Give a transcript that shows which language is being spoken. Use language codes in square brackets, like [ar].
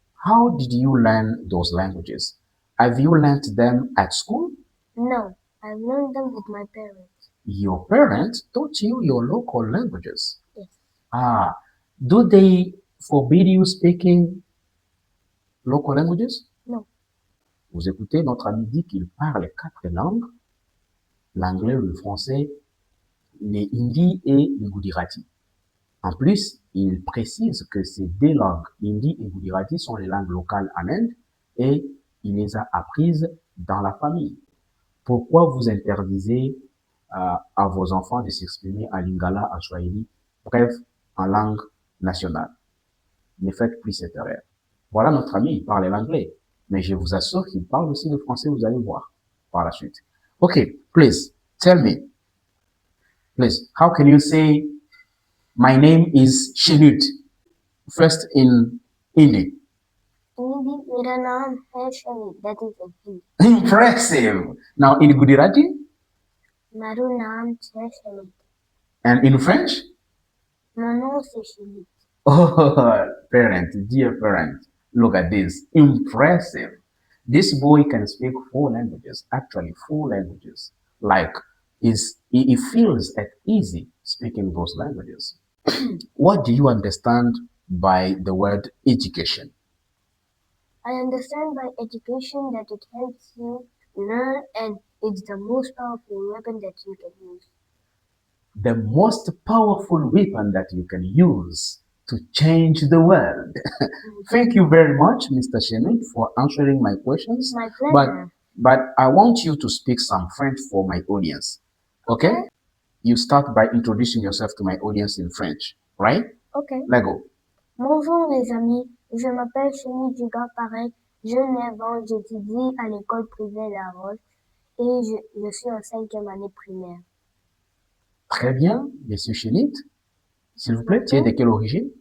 [en] How did you learn those languages? Have you learned them at school? no, I've learned them with my parents. Your parents taught you your local languages. Yes, Ah, do they forbid you speaking local languages? no, [fr] Vous écoutez, notre ami dit qu'il parle 4 langues, l'anglais, le français, le hindi et le gujarati. En plus, il précise que ces 2 langues, hindi et gujarati, sont les langues locales en Inde et il les a apprises dans la famille. Pourquoi vous interdisez à vos enfants de s'exprimer en lingala, en swahili, bref, en langue nationale? Ne faites plus cette erreur. Voilà notre ami, il parle l'anglais, mais je vous assure qu'il parle aussi le français, vous allez voir par la suite. [en] Okay, please, tell me, please, how can you say my name is Shinut? First in Hindi. [hi] Hindi, मेरा नाम है Shani. [en] That is in Hindi. Impressive. Now in Gujarati [gu] મારું નામ છે શની. [en] and in French? [fr] Maman c'est Shini. [en] Oh, parent, dear parent, look at this. Impressive. This boy can speak 4 languages, actually 4 languages. Like, he feels at easy speaking those languages. What do you understand by the word education? I understand by education that it helps you learn and it's the most powerful weapon that you can use. The most powerful weapon that you can use to change the world. Thank you very much, Mr. Shenit, for answering my questions. My pleasure. But I want you to speak some French for my audience. Okay? You start by introducing yourself to my audience in French, right? Okay. Let go. [fr] Bonjour les amis, je m'appelle Shini Duga Parek, je 9 ans, j'étudie à l'école privée La Roche et je suis en 5e année primaire. Très bien, Monsieur Chénit. S'il vous plaît, tu es de quelle origine?